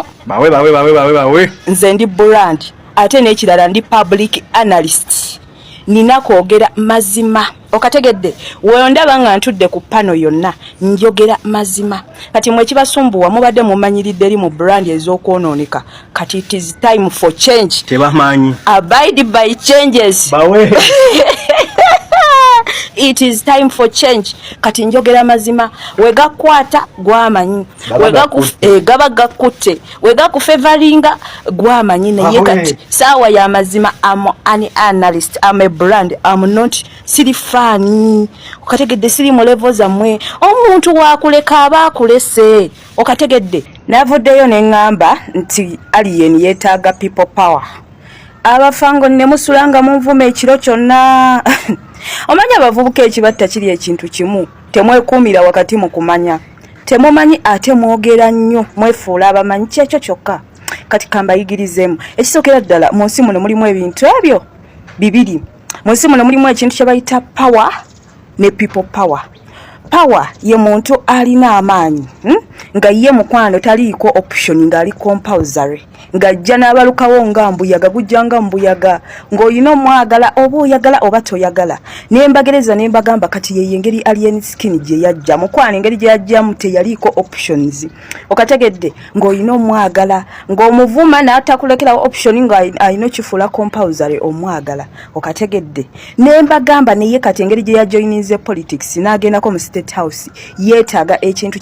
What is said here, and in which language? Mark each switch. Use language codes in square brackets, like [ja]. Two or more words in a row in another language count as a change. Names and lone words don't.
[lg] bawe nze ndi brand ate n'ekirala ndi [en] public analyst [lg] nina kwogera mazima okategedde weondaba nga ntudde ku pano yonna njogera mazima kati mwe kibasumbuwa mubadde mumanyiridde eri mu brand ez'okwonooneka kati [en] it is time for change [lg] tebamanyi [en] abide by changes [lg] bawe [en] it is time for change [lg] kati njogera mazima wegakwata gwamanyi gaba gakutte wegakufevalinga gwamanyi naye kati sawa ya mazima [en] am an analyst am a brand am not [lg] sirifani okategedde siri mu level zamwe omuntu wakuleka abakulese okategedde navoddeyo neŋŋamba nti alien yeetaaga [en] people power [lg] abafango ne musulanga munvume ekiro kyonna omanya abavubuka ekibatta kiri ekintu kimu temwekuumira wakati mu kumanya temumanyi ate mwogera nnyo mwefuula abamanyi kyekyo kyokka kati kambayigirizeemu ekisookera ddala mu nsi muno mulimu ebintu ebyo bibiri mu nsi muno mulimu ekintu kye bayita power ne [en] people power power [lg] ye muntu alina amaanyi nga ye mukwano taliiko option ng'ali compulsory ng'ajja n'abalukawo nga mbuyaga gujja nga mbuyaga ng'olina omwagala oba oyagala oba toyagala nembagereza nembagamba kati ye engeri alien skin gye yajja mukwano engeri gye yajjamu teyaliiko options okategedde ng'olina omwagala ng'omuvuma n'atakulekerawo option nga alina kifuula compulsory omwagala okategedde nembagamba neye kati engeri gye yajoininze politics n'agendako mu State House yeetaaga ekintu